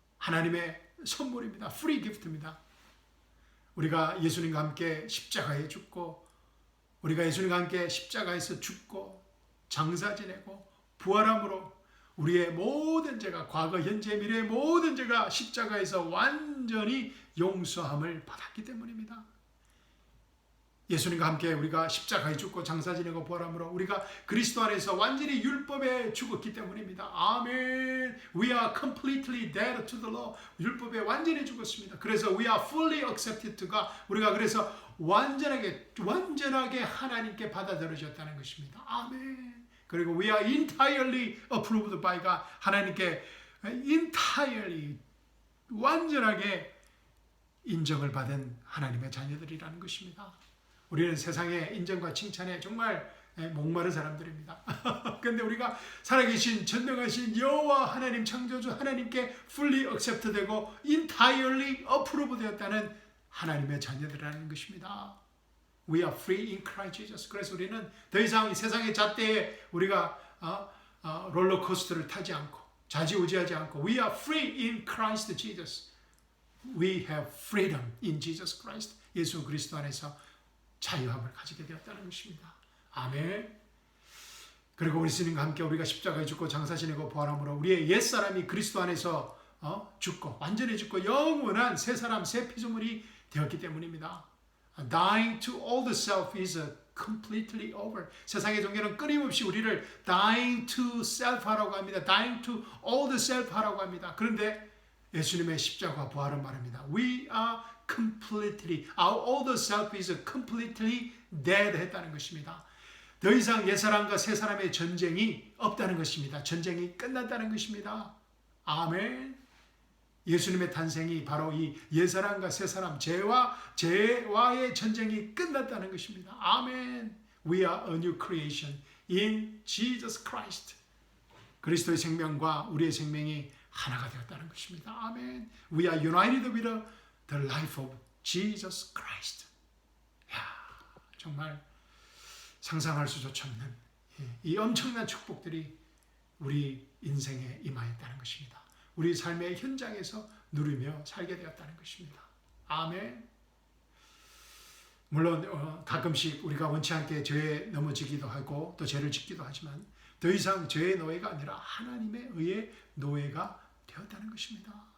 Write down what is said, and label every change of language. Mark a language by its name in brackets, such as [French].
[Korean] 하나님의 선물입니다. 프리 기프트입니다. 우리가 예수님과 함께 십자가에 죽고 우리가 예수님과 함께 십자가에서 죽고 장사 지내고 부활함으로 우리의 모든 죄가 과거 현재 미래의 모든 죄가 십자가에서 완전히 용서함을 받았기 때문입니다. 예수님과 함께 우리가 십자가에 죽고 장사 지내고 부활함으로 우리가 그리스도 안에서 완전히 율법에 죽었기 때문입니다. 아멘. [English] We are completely dead to the law. [Korean] 율법에 완전히 죽었습니다. 그래서 [English] we are fully accepted to God. [Korean] 우리가 그래서 완전하게 하나님께 받아들여졌다는 것입니다. 아멘. 그리고 [English] we are entirely approved by God. [Korean] 하나님께 entirely 완전하게 인정을 받은 하나님의 자녀들이라는 것입니다. 우리는 세상의 인정과 칭찬에 정말 목마른 사람들입니다. 그런데 우리가 살아계신 전능하신 여호와 하나님 창조주 하나님께 [English] fully accept [Korean] 되고 [English] entirely approve [Korean] 되었다는 하나님의 자녀들이라는 것입니다. [English] We are free in Christ Jesus. [Korean] 그래서 우리는 더 이상 이 세상의 잣대에 우리가 롤러코스터를 타지 않고 좌지우지하지 않고 [English] We are free in Christ Jesus. We have freedom in Jesus Christ. [Korean] 예수 그리스도 안에서 자유함을 가지게 되었다는 것입니다. 아멘. 그리고 우리 예수님과 함께 우리가 십자가에 죽고 장사 지내고 부활함으로 우리의 옛사람이 그리스도 안에서 죽고 완전히 죽고 영원한 새 사람 새 피조물이 되었기 때문입니다. [English] Dying to all the self is completely over. [Korean] 세상의 종교는 끊임없이 우리를 [English] dying to self [Korean] 하라고 합니다. [English] dying to all the self [Korean] 하라고 합니다. 그런데 예수님의 십자가 부활은 말합니다. [English] We are completely, our old self is completely dead [Korean] 했다는 것입니다. 더 이상 옛사람과 새사람의 전쟁이 없다는 것입니다. 전쟁이 끝났다는 것입니다. 아멘. 예수님의 탄생이 바로 이 옛사람과 새사람, 죄와의 전쟁이 끝났다는 것입니다. 아멘. [English] We are a new creation in Jesus Christ. [Korean] 그리스도의 생명과 우리의 생명이 하나가 되었다는 것입니다. 아멘. [English] We are united with the life of Jesus Christ. [Korean] 야, 정말 상상할 수조차 없는 이 엄청난 축복들이 우리 인생에 임하였다는 것입니다. 우리 삶의 현장에서 누리며 살게 되었다는 것입니다. 아멘. 물론 가끔씩 우리가 원치 않게 죄에 넘어지기도 하고 또 죄를 짓기도 하지만 더 이상 죄의 노예가 아니라 하나님의 의의 노예가 되었다는 것입니다.